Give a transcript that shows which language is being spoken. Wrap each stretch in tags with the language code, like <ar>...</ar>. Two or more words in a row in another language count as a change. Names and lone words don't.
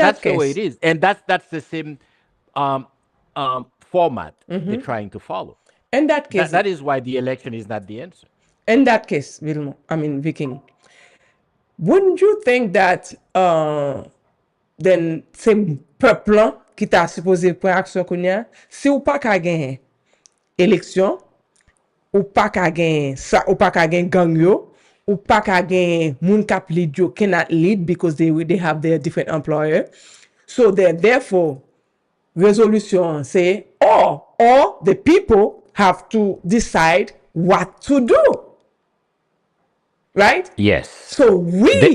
<en>that's the way it is. And that's the same format they're trying to follow. In that case, that is why the election is not the answer. In that case, Viking, wouldn't you think that then</en> <ht>c'est peuple qui t'a supposé prendre action kounya, si ou pas ka gen élection, ou pas ka gen ça, ou pas ka gen gang yo, ou pas ka gen moun kap lead yo</ht> <en>cannot lead because they have their different employer. So therefore resolution say, or the people have to decide what to do. Right? Yes. So we,</en>